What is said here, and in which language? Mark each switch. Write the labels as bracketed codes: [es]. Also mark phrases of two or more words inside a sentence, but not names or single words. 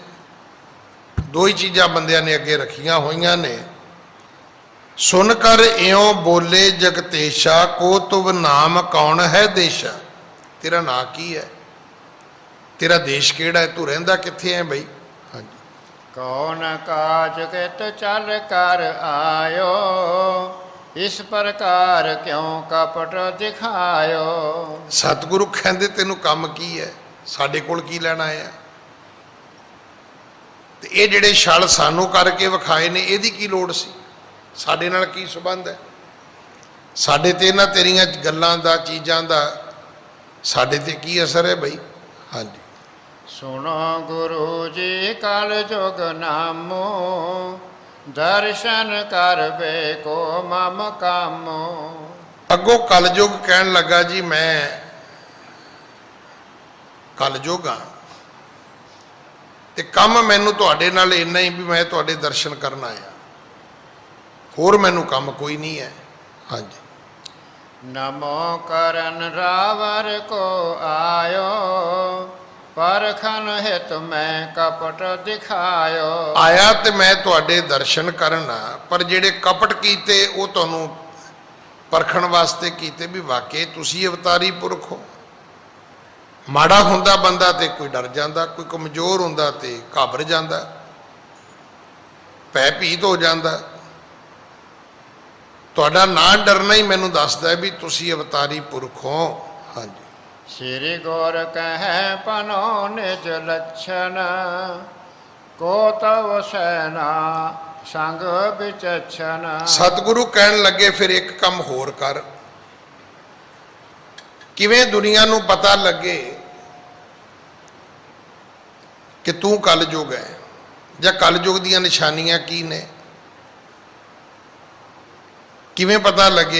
[pa] 2 ਹੀ ਚੀਜ਼ਾਂ ਬੰਦਿਆਂ ਨੇ ਅੱਗੇ ਰੱਖੀਆਂ ਹੋਈਆਂ ਨੇ। [bra] सुन कर इउँ बोले जगतेशा, को तुव नाम कौन है देशा। [pa] ਤੇਰਾ ਨਾਂ ਕੀ ਹੈ? ਤੇਰਾ ਦੇਸ਼ ਕਿਹੜਾ ਹੈ? ਤੂੰ ਰਹਿੰਦਾ ਕਿੱਥੇ ਹੈ ਬਈ? ਹਾਂਜੀ, [bra] कौन काज कित चल कर आयो, इस प्रकार क्यों कपट दिखायो। [pa] ਸਤਿਗੁਰੂ ਕਹਿੰਦੇ ਤੈਨੂੰ ਕੰਮ ਕੀ ਹੈ? ਸਾਡੇ ਕੋਲ ਕੀ ਲੈਣ ਆਇਆ? ਤੇ ਇਹ ਜਿਹੜੇ ਛਲ ਸਾਨੂੰ ਕਰਕੇ ਵਿਖਾਏ ਨੇ, ਇਹਦੀ ਕੀ ਲੋੜ ਸੀ? ਸਾਡੇ ਨਾਲ ਕੀ ਸੰਬੰਧ ਹੈ? ਸਾਡੇ ਤੇ ਇਹਨਾਂ ਤੇਰੀਆਂ ਗੱਲਾਂ ਦਾ, ਚੀਜ਼ਾਂ ਦਾ ਸਾਡੇ ਤੇ ਕੀ ਅਸਰ ਹੈ ਬਈ? ਹਾਂਜੀ, [bra] सुनो गुरु जी कल जुग नामो, दर्शन करबे को मम कामो। [pa] ਅੱਗੋਂ ਕਲਯੁਗ ਕਹਿਣ ਲੱਗਾ ਜੀ ਮੈਂ ਕਲਯੁਗ ਹਾਂ ਤੇ ਕੰਮ ਮੈਨੂੰ ਤੁਹਾਡੇ ਨਾਲ ਇੰਨਾ ਹੀ ਵੀ ਮੈਂ ਤੁਹਾਡੇ ਦਰਸ਼ਨ ਕਰਨ ਆਇਆ, ਹੋਰ ਮੈਨੂੰ ਕੰਮ ਕੋਈ ਨਹੀਂ ਹੈ। ਹਾਂਜੀ, [bra] नमो करन रावर को आयो, परखन हित मैं कपट दिखायो। [pa] ਆਇਆ ਤੇ ਮੈਂ ਤੁਹਾਡੇ ਦਰਸ਼ਨ ਕਰਨ ਆ, ਪਰ ਜਿਹੜੇ ਕਪਟ ਕੀਤੇ ਉਹ ਤੁਹਾਨੂੰ ਪਰਖਣ ਵਾਸਤੇ ਕੀਤੇ ਵੀ ਵਾਕਈ ਤੁਸੀਂ ਅਵਤਾਰੀ ਪੁਰਖ ਹੋ। ਮਾੜਾ ਹੁੰਦਾ ਬੰਦਾ ਤੇ ਕੋਈ ਡਰ ਜਾਂਦਾ, ਕੋਈ ਕਮਜ਼ੋਰ ਹੁੰਦਾ ਤੇ ਘਾਬਰ ਜਾਂਦਾ, ਭੈ ਭੀਤ ਹੋ ਜਾਂਦਾ। ਤੁਹਾਡਾ ਨਾ ਡਰਨਾ ਹੀ ਮੈਨੂੰ ਦੱਸਦਾ ਵੀ ਤੁਸੀਂ ਅਵਤਾਰੀ ਪੁਰਖ ਹੋ। ਹਾਂਜੀ, [bra] श्री गौर कह पनो निज लक्षण, को तव सैना संग विचक्षण। [pa] ਸਤਿਗੁਰੂ ਕਹਿਣ ਲੱਗੇ ਫਿਰ ਇੱਕ ਕੰਮ ਹੋਰ ਕਰ। ਕਿਵੇਂ ਦੁਨੀਆ ਨੂੰ ਪਤਾ ਲੱਗੇ ਕਿ ਤੂੰ ਕਲਯੁਗ ਹੈ? ਜਾਂ ਕਲਯੁਗ ਦੀਆਂ ਨਿਸ਼ਾਨੀਆਂ ਕੀ ਨੇ, ਕਿਵੇਂ ਪਤਾ ਲੱਗੇ।